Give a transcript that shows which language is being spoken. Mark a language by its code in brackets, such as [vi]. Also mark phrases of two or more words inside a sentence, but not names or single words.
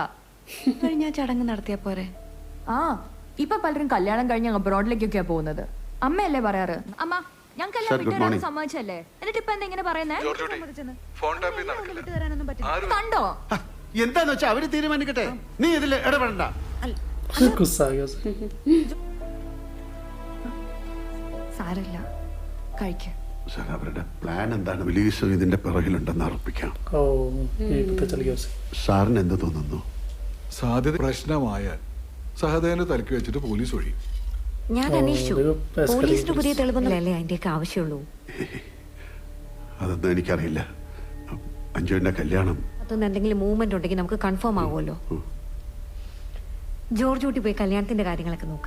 [ml] കഴിഞ്ഞ ചടങ്ങ് നടത്തിയ പോരെ? ആ ഇപ്പൊ പലരും കല്യാണം കഴിഞ്ഞ് അബ്രോഡിലേക്കൊക്കെയാ പോകുന്നത്. അമ്മയല്ലേ പറയാറ്? അമ്മ ഞാൻ കല്യാണം വിട്ടുതരാൻ സമ്മതിച്ചല്ലേ, എന്നിട്ട് ഇപ്പൊ എന്താ ഇങ്ങനെ പറയുന്നേ? കണ്ടോ? എന്താന്ന് വെച്ചാ അവര് തീരുമാനിക്കട്ടെ, നീ ഇതിൽ ഇടപെടണ്ട. [hi] गुस्सा आ गया उसे. [ml] സാരമില്ല, കഴിക്ക്. സാർ അവരുടെ പ്ലാൻ എന്താണ്? വിലീസ് ഇതിന്റെ പിറകിലുണ്ടെന്ന് ഉറപ്പിക്കാം. [hi] ओ ये पता चल गया उसे. [ml] സാറിന് എന്ത് തോന്നുന്നു? സാധ്യത പ്രശ്നമായാൽ സഹദേവനെ തലക്കി വെച്ചിട്ട് പോലീസ് ഒഴിയും. ഞാൻ അന്വേഷിച്ചു. പോലീസിന് പുതിയ തെളിവൊന്നുമല്ലേ അതിന്റെയൊക്കെ ആവശ്യമുള്ളൂ. അതൊന്നും എനിക്കറിയില്ല. അഞ്ജുവിന്റെ കല്യാണം അതൊന്നും എന്തെങ്കിലും മൂവ്മെന്റ് ഉണ്ടെങ്കിൽ നമുക്ക് കൺഫേം ആവുമല്ലോ. ജോർജ് കുട്ടി പോയി കല്യാണത്തിന്റെ കാര്യങ്ങളൊക്കെ നോക്ക്.